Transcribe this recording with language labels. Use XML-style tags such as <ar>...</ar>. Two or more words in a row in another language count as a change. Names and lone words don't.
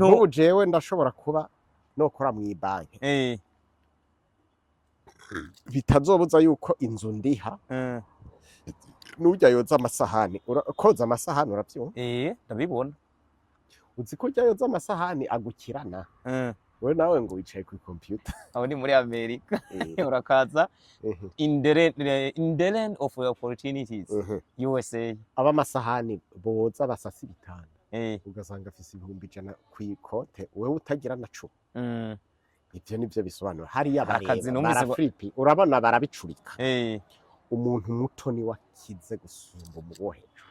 <rn>nk'ubu jewe ndashobora kuba nokora mu ibanki bitazobuza yuko inzu ndiha n'urya yoza amasahani koza amasahani uravyumva ndabibona uzi ko urya yoza amasahani agukirana we nawe ngo wicaye ku computer aho ni muri Amerika urakaza</rn> <en>in the land of opportunities</en> <rn>USA aba amasahani boza basasa ibitanda ugasanga afise 100 kw'ikote wewe utagira na cu ivyo nivyo bisobanura hariya baraflipi urabona barabicurika umuntu muto ni wakize gusumba umuwo hejuru</rn>